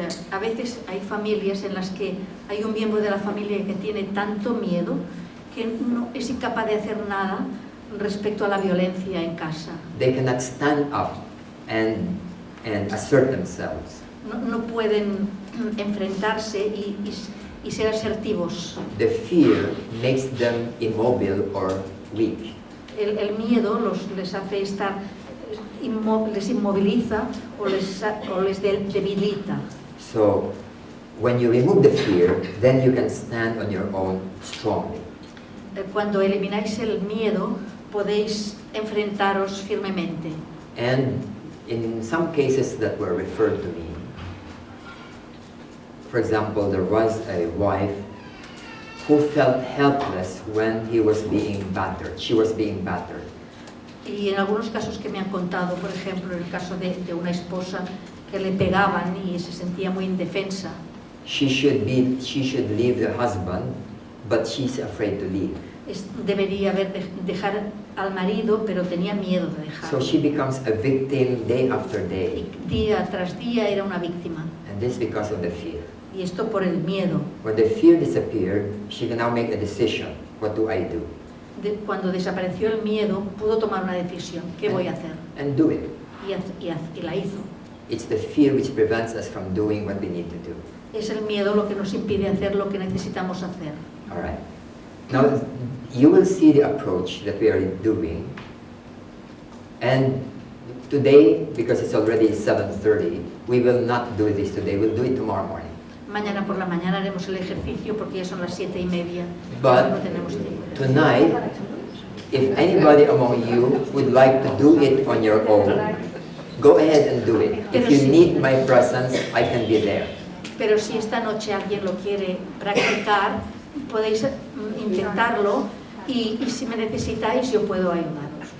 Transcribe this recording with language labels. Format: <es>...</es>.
<es>A veces hay familias en las que hay un miembro de la familia que tiene tanto miedo que no es incapaz de hacer nada respecto a la violencia en casa.</es> <en>They cannot stand up and assert themselves.</en> <es>No pueden enfrentarse y ser asertivos.</es> <en>The fear makes them immobile or weak.</en> <es>El miedo les hace estar les inmoviliza o les debilita.</es> <en>So, when you remove the fear, then you can stand on your own strongly.</en> <es>Cuando elimináis el miedo, podéis enfrentaros firmemente.</es> <en>And in some cases that were referred to me, for example, there was a wife who felt helpless when he was being battered. She was being battered.</en> <es>Y en algunos casos que me han contado, por ejemplo, en el caso de una esposa que le pegaban y se sentía muy indefensa.</es> <en>She should leave the husband, but she's afraid to leave.</en> <es>Debería dejar al marido, pero tenía miedo de dejarlo.</es> <en>So she becomes a victim day after day.</en> <es>Y día tras día era una víctima.</es> <en>And this because of the fear.</en> <es>Y esto por el miedo.</es> <en>When the fear disappeared, she can now make a decision. What do I do?</en> <es>Cuando desapareció el miedo, pudo tomar una decisión. ¿Qué voy a hacer?</es> <en>And do it.</en> <es>Y la hizo.</es> <en>It's the fear which prevents us from doing what we need to do.</en> <es>Es el miedo lo que nos impide hacer lo que necesitamos hacer.</es> <en>All right. Now, you will see the approach that we are doing. And today, because it's already 7:30, we will not do this today. We'll do it tomorrow morning.</en> <es>Mañana por la mañana haremos el ejercicio porque ya son las 7:30.</es> <en>But</en> <es>no tenemos tiempo.</es> <en>tonight, if anybody among you would like to do it on your own, go ahead and do it. If you need my presence, I can be there.</en> <es>Pero si esta noche alguien lo quiere practicar, podéis intentarlo y si me necesitáis yo puedo ayudaros.</es>